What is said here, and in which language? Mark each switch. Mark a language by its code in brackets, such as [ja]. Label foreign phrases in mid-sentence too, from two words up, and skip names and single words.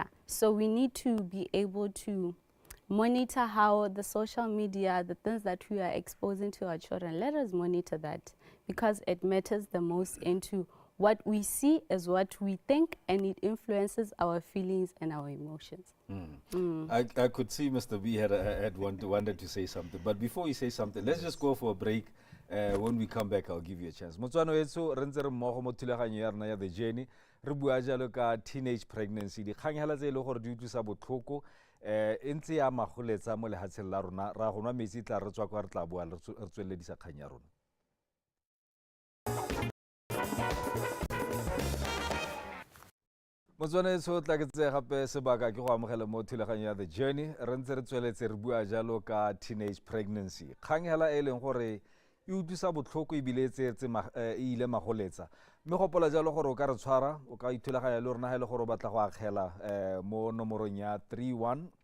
[en] So we need to be able to monitor how the social media, the things that we are exposing to our children, let us monitor that because it matters the most into what we see is what we think, and it influences our feelings and our emotions. I could see Mr. B had wanted to say something, but before you say something, let's just go for a break. When we come back, I'll give you a chance. [tn] Motswano etso re ntse re mmogo mo thulaganyo ya rena ya The Journey re bua jalo ka [en] teenage pregnancy [tn] dikganyela tse ile gore di utlwisa botlhoko e ntse ya magoletsa mo lehatsheng la rona ra go nwa metsi tla re tswa kwa re tla bua re tsweledisa kganya ya rona. Motswana etso tla ke tse gape sebaka ke go amogela mo thulaganyo ya The Journey re ntse re tsweletse re bua jalo ka [en] teenage pregnancy [tn] kganyela e leng gore e utlwisa botlhoko e bile tse e ile magoletsa mme gopola jalo gore o ka re tshwara o ka ithulaganya le rona ha ile gore o batla go akgela mo nomorong ya 31